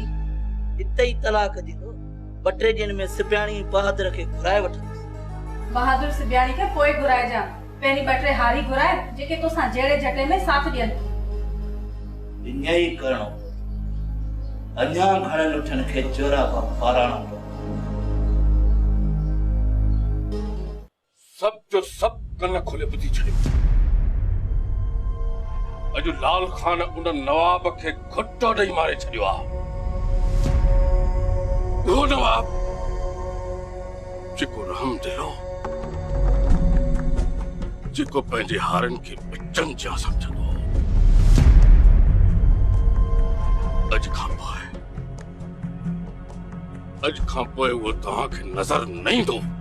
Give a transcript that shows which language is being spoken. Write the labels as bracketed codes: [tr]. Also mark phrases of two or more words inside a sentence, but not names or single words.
[sd] हिते ई तलाक ॾींदो। 2-3 ॾींहनि में सिपियाणी बहादुर खे घुराए वठंदुसि। बहादुर सिपियाणी खे पोइ घुराइजां, पहिरीं 2-3 हारी घुराए जेके तोसां जहिड़े झटे में साथ ॾियनि। ईअं ई करणो। अञा घणनि उठनि खे चोरा पाराइणो। सब जो सब कन खोले ॿुधी छॾियो। अॼु लाल खान उन नवाब खे घुटो ॾेई मारे छॾियो आहे। उहो नवाब जेको रहम दिलो, जेको पंहिंजे हारनि खे बच्चन जा समझंदो अॼु खां पोइ उहो तव्हांखे नज़र न ईंदो।